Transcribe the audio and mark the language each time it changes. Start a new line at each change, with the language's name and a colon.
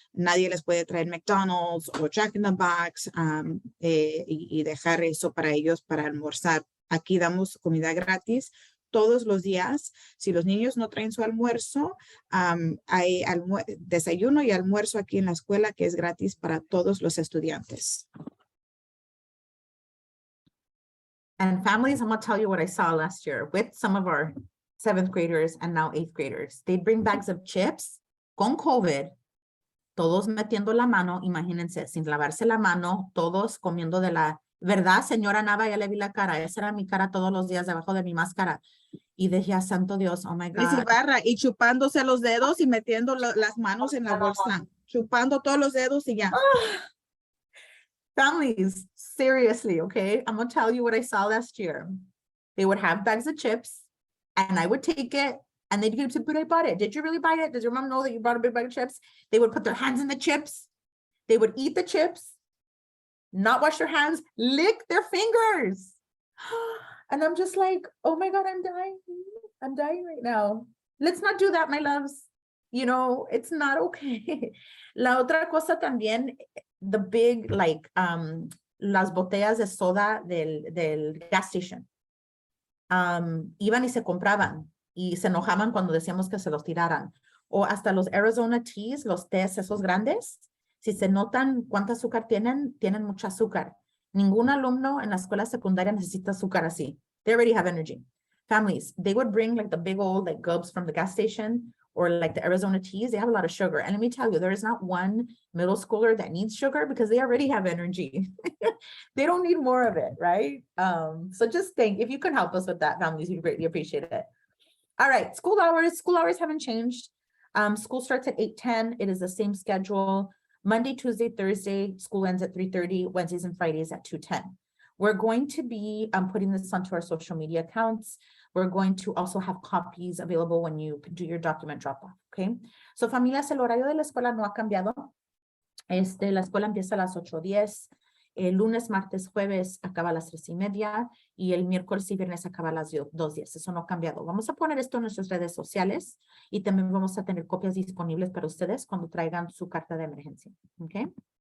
Spanish: Nadie les puede traer McDonald's o Jack in the Box y dejar eso para ellos para almorzar. Aquí damos comida gratis todos los días. Si los niños no traen su almuerzo, hay desayuno y almuerzo aquí en la escuela que es gratis para todos los estudiantes.
English: And families, I'm going to tell you what I saw last year with some of our 7th graders and now 8th graders. They'd bring bags of chips
Spanish: con COVID, todos metiendo la mano, imagínense, sin lavarse la mano, todos comiendo de la, ¿verdad, señora Nava? Ya le vi la cara, esa era mi cara todos los días debajo de mi máscara. Y decía, santo Dios,
English: oh my God.
Spanish: Ybarra, y chupándose los dedos y metiendo las manos en la bolsa, chupando todos los dedos y ya.
English: Families, seriously, okay? I'm going to tell you what I saw last year. They would have bags of chips and I would take it and they'd give it, but I bought it. Did you really buy it? Does your mom know that you bought a big bag of chips? They would put their hands in the chips. They would eat the chips, not wash their hands, lick their fingers. And I'm just like, oh my God, I'm dying. I'm dying right now. Let's not do that, my loves. You know, it's not okay.
Spanish: La otra cosa también,
English: the big, like,
Spanish: las botellas de soda del
English: gas station.
Spanish: Iban y se compraban y se enojaban cuando decíamos que se los tiraran. O hasta los Arizona teas, los tés esos grandes, si se notan cuánto azúcar tienen mucho azúcar. Ningún alumno en la escuela secundaria necesita azúcar así.
English: They already have energy. Families, they would bring like the big old like gobs from the gas station or like the Arizona teas. They have a lot of sugar. And let me tell you, there is not one middle schooler that needs sugar because they already have energy. They don't need more of it, right? So just think, if you can help us with that, families, we'd greatly appreciate it. All right, school hours haven't changed. School starts at 8:10. It is the same schedule. Monday, Tuesday, Thursday, school ends at 3:30, Wednesdays and Fridays at 2:10. We're going to be putting this onto our social media accounts. We're going to also have copies available when you do your document drop-off, okay?
Spanish: So, familias, el horario de la escuela no ha cambiado. La escuela empieza a las 8:10. El lunes, martes, jueves acaba a las 3:30 y el miércoles y viernes acaba a las 2:10. Eso no ha cambiado. Vamos a poner esto en nuestras redes sociales y también vamos a tener copias disponibles para ustedes cuando traigan su carta de emergencia. ¿Ok?